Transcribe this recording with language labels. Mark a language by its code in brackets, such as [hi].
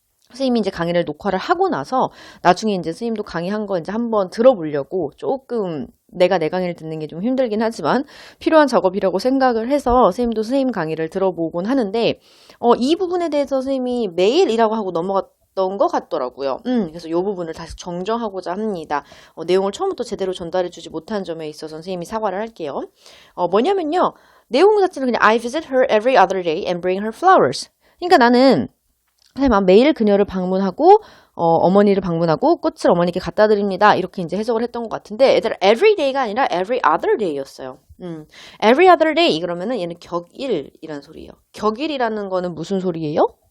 [ko] 선생님이 이제 강의를 녹화를 하고 나서 나중에 이제 선생님도 강의한 거 이제 한번 들어보려고 조금 내가 내 강의를 듣는 게 좀 힘들긴 하지만 필요한 작업이라고 생각을 해서 선생님도 선생님 강의를 들어보곤 하는데 이 부분에 대해서 선생님이 매일이라고 하고 넘어갔던 것 같더라고요. 그래서 이 부분을 다시 정정하고자 합니다. 내용을 처음부터 제대로 전달해주지 못한 점에 있어서 선생님이 사과를 할게요. 뭐냐면요. 내용 자체는 그냥 [en] I visit her every other day and bring her flowers. [ko] 그러니까 나는 선생님 매일 그녀를 방문하고 어머니를 방문하고 꽃을 어머니께 갖다 드립니다. 이렇게 이제 해석을 했던 것 같은데 얘들아 [en] every day [ko] 가 아니라 [en] every other day [ko] 였어요. [en] every other day [ko] 그러면은 얘는 격일이란 소리예요. 격일이라는 거는 무슨 소리예요?